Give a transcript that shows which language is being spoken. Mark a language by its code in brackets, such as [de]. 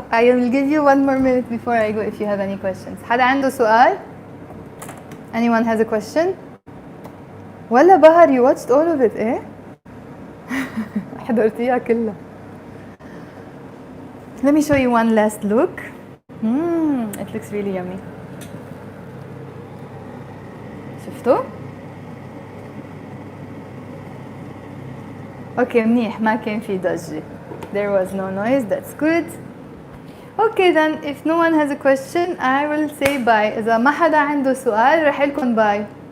[en] I will give you one more minute before I go if you have any questions. [ar] حدا عنده سؤال؟ [en] Anyone has a question? [ar] ولا بهر [en] you watched all of it [ar] إيه؟ حضرتيها كلها. [en] Let me show you one last look. It looks really yummy. [ar] شفتوا؟ اوكي منيح ما كان في ضجة. [en] There was no noise, that's good. Okay then, if no one has a question, I will say bye. [ar] إذا ما حدا عنده سؤال رح لكم باي.